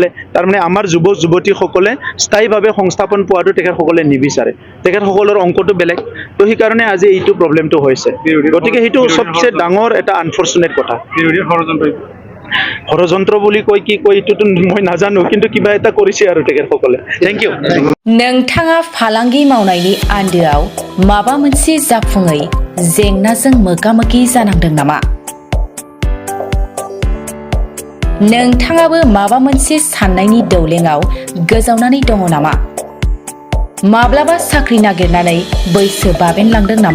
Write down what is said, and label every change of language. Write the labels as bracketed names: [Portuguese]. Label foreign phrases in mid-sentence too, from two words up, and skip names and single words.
[Assamese] তাৰমানে আমাৰ যুৱ যুৱতীসকলে স্থায়ীভাৱে সংস্থাপন পোৱাটো তেখেতসকলে নিবিচাৰে, তেখেতসকলৰ অংকটো বেলেগ। তো সেইকাৰণে আজি এইটো প্ৰব্লেমটো হৈছে। গতিকে সেইটো চবচে ডাঙৰ এটা আনফৰ্চুনেট কথা। বিৰোধীৰ ষড়যন্ত্ৰ ষড়যন্ত্ৰ বুলি কয় কি কয় এইটোতো মই নাজানো, কিন্তু কিবা এটা কৰিছে আৰু তেখেতসকলে। [English] thank you. [Bodo] नोंथाङा फालांगि मावनायनि आन्दोआव माबा मोनसे जाफुङै जेंनाजों मोगा-मोगि जानांदों नामा? नोंथाङाबो माबा मोनसे साननायनि दौलेङाव गोजावनानै दङ नामा? माब्लाबा साख्रि नागिरनानै बैसो बाबेनलांदों नामा?